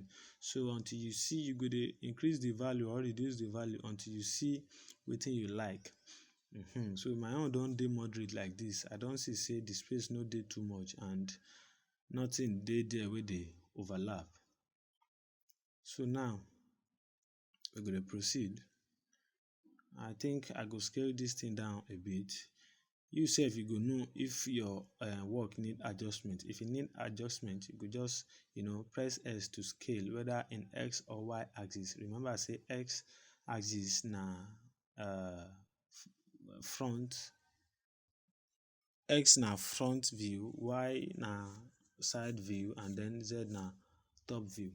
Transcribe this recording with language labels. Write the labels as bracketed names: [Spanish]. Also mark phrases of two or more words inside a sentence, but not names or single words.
[Nigerian Pidgin] So until you see, you go dey increase the value or reduce the value until you see wetin you like. So my own don dey moderate like this. I don see say the space no dey too much and nothing dey there wey dey overlap. So now we go dey proceed. I think I go scale this thing down a bit. You sef, you go know if your work need adjustment. If e need adjustment, you go just press S to scale, whether in X or Y axis. Remember say X axis na front, X na front view, Y na side view, and then Z na top view.